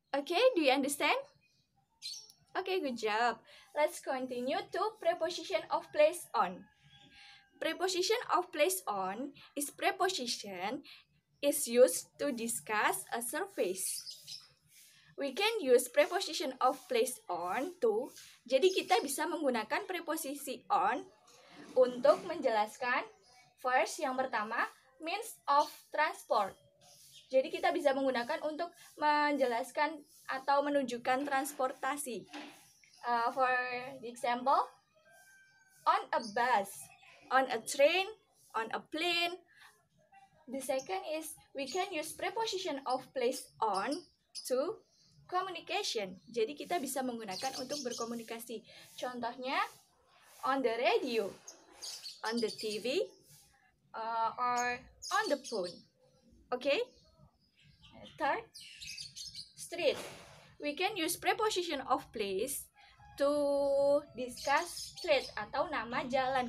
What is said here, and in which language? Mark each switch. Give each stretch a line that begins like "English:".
English: Okay, do you understand? Okay, good job. Let's continue to preposition of place on. Preposition of place on is preposition is used to discuss a surface. We can use preposition of place on to.
Indonesian: Jadi kita bisa menggunakan preposisi on untuk menjelaskan first yang pertama
English: means of transport.
Indonesian: Jadi kita bisa menggunakan untuk menjelaskan atau menunjukkan transportasi.
English: For the example, on a bus, on a train, on a plane. The second is we can use preposition of place on to communication.
Indonesian: Jadi kita bisa menggunakan untuk berkomunikasi.
English: Contohnya on the radio, on the TV, or on the phone. Okay? Third, street. We can use preposition of place to discuss street
Indonesian: atau nama jalan.